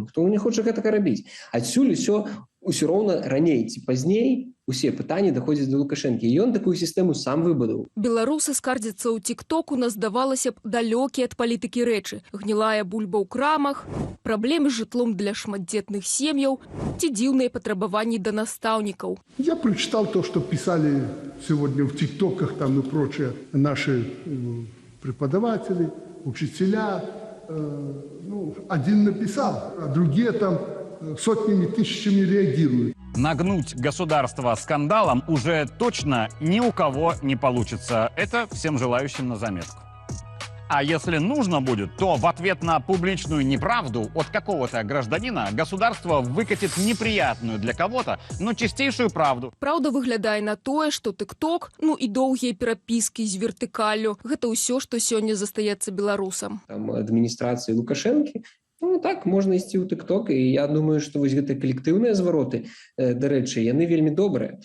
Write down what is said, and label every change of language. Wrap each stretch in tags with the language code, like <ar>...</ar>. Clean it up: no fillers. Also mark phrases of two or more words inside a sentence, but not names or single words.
<be>Хто не хоча гэтага рабіць? Адсюль усё роўна раней ці пазней усе пытанні даходзяць да Лукашэнкі. І ён такую сістэму сам выбудаваў. Беларусы скардзяцца ў тик-току на, здавалася б, далёкія ад палітыкі рэчы. Гнілая бульба ў крамах, праблемы з жытлом для шматдзетных сем'яў ці дзіўныя патрабаванні да настаўнікаў.</be> <ru>Я прочитал то, что писали сегодня в тиктоках там и прочее наши преподаватели, учителя. Один написал, а другие там сотнями, тысячами реагируют. Нагнуть государство скандалом уже точно ни у кого не получится. Это всем желающим на заметку. А если нужно будет, то в ответ на публичную неправду от какого-то гражданина государство выкатит неприятную для кого-то, но чистейшую правду.</ru> <be>Праўда выглядае на тое, што тик-ток, ну і доўгія перапіскі з вертыкаллю — гэта ўсё, што сёння застаецца беларусам. Там адміністрацыі Лукашэнкі, ну так, можна ісці ў тик-ток, і я думаю, што вось гэтыя калектыўныя звароты, дарэчы, яны вельмі добрыя.</be>